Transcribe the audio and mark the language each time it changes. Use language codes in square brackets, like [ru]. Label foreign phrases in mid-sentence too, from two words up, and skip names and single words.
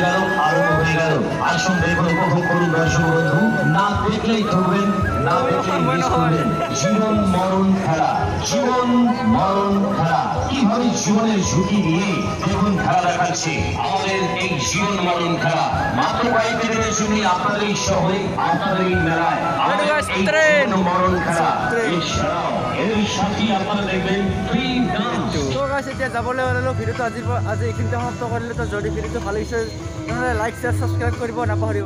[bn] গেল আরম্ভ হয়ে গেল আসুন দেখুন উপভোগ করুন দর্শক বন্ধু না দেখলেই ধরবেন না দেখে মিস করবেন জীবন মরণ খেলা জীবন মরণ খেলা কিভাবে জীবনের ঝুঁকি নিয়ে দেখুন খেলা দেখাচ্ছে আমাদের এই জীবন মরণ খেলা মাত্র কয়েক দিনের জন্য আপনাদের এই শহরে আপনাদের এই মেলায় আমাদের এই জীবন মরণ খেলা এছাড়াও এর সাথে আপনারা দেখবেন [en] free dance [as] তো গাইস এতিয়া যাবলৈ হ'লেও ভিডিঅ'টো আজি এইখিনিতে সমাপ্ত কৰিলোঁ তো যদি ভিডিঅ'টো ভাল লাগিছে তেনেহ'লে [en] like share subscribe [as] কৰিব নাপাহৰিব